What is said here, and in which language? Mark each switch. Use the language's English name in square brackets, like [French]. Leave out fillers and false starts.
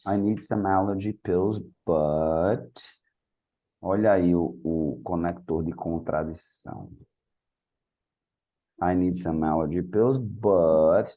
[English] I need some allergy pills, but... [Portuguese] Olha aí o conector de contradição. [English] I need some allergy pills, but...